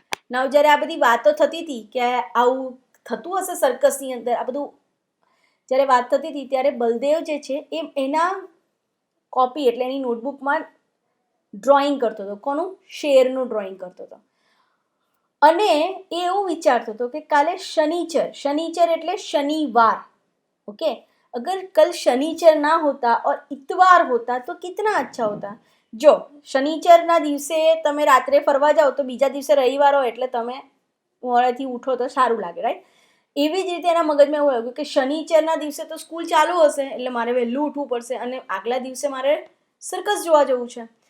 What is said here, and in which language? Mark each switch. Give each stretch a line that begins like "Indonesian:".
Gujarati: નાવ જ્યારે આ બધી વાતો થતી હતી કે આવું થતું હશે સર્કસની અંદર, આ બધું જ્યારે વાત થતી હતી ત્યારે બલદેવ જે છે એ એના કોપી એટલે એની નોટબુકમાં ડ્રોઈંગ કરતો હતો. કોનું? શેરનું ડ્રોઈંગ કરતો હતો. અને એ એવું વિચારતો હતો કે કાલે શનિચર, શનિચર એટલે શનિવાર,
Hindi: ओके, अगर कल शनिचर ना होता और इतवार होता तो कितना अच्छा होता.
Gujarati: જો શનિચરના દિવસે તમે રાત્રે ફરવા જાઓ તો બીજા દિવસે રવિવાર હોય એટલે તમે મોડેથી ઉઠો તો સારું લાગે, રાઈટ. એવી જ રીતે એના મગજમાં એવું આવ્યું કે શનિચરના દિવસે તો સ્કૂલ ચાલુ હશે એટલે મારે વહેલું ઉઠવું પડશે અને આગલા દિવસે મારે સર્કસ જોવા જવું છે.